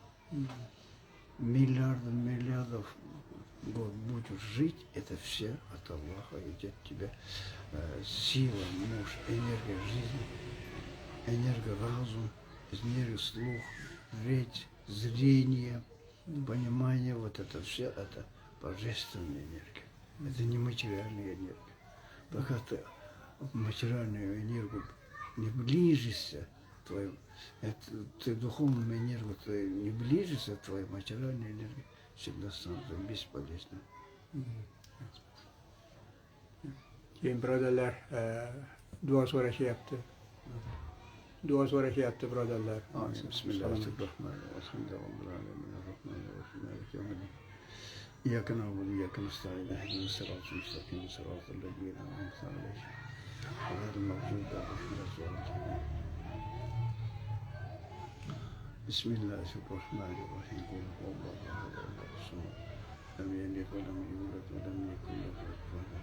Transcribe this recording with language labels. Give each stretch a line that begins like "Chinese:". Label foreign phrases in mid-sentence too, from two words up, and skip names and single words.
Russian: Миллиардов год будешь жить, это все от Аллаха идет тебе сила, мощь, энергия жизни, энергоразум, энергия слух, речь, зрение, понимание, вот это все, это божественная энергия. Это не материальная энергия. Пока ты в материальную энергию не ближешься, ты духовную энергию, ты не ближешься, твоя материальная энергия всегда становится бесполезной.
Uzbek: Keyin birodarlar duo so'rashyapti. Duo so'rashyapti birodarlar.
Arabic: إياك نعبد وإياك نستعين اهدنا الصراط المستقيم صراط الذين أنعمت عليهم غير المغضوب عليهم ولا الضالين. بسم الله الرحمن الرحيم قل هو الله أحد الله الصمد لم يلد ولم يولد ولم يكن له كفوا أحد.